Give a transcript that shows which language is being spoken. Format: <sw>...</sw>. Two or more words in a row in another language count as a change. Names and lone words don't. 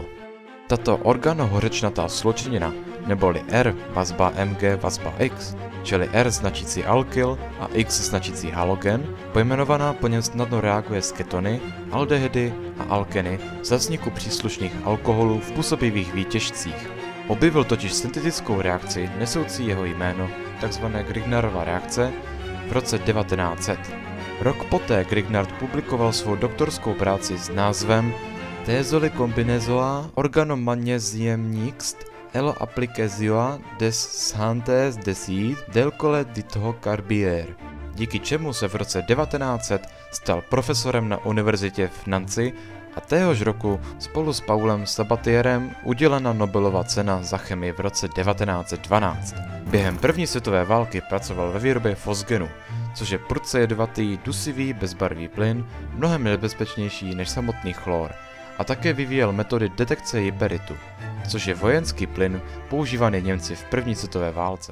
<cs>Tato organohořečnatá sloučenina, neboli R vazba Mg vazba X, čili R značící alkyl a X značící halogen, pojmenovaná po něm snadno reaguje s ketony, aldehydy a alkeny za vzniku příslušných alkoholů v působivých výtěžcích. Objevil totiž syntetickou reakci nesoucí jeho jméno, takzvané Grignardova reakce, v roce 1900. Rok poté Grignard publikoval svou doktorskou práci s názvem Thésole combinaison organomagnésium-mixte et l'application des synthèses d'acide d'alcool d'hydrocarbures, díky čemu se v roce 1900 stal profesorem na univerzitě v Nancy a téhož roku spolu s Paulem Sabatierem udělena Nobelova cena za chemii v roce 1912. Během první světové války pracoval ve výrobě fosgenu, což je prudce jedovatý, dusivý, bezbarvý plyn, mnohem nebezpečnější než samotný chlor, a také vyvíjel metody detekce jiperitu, což je vojenský plyn používaný Němci v první světové válce.</cs>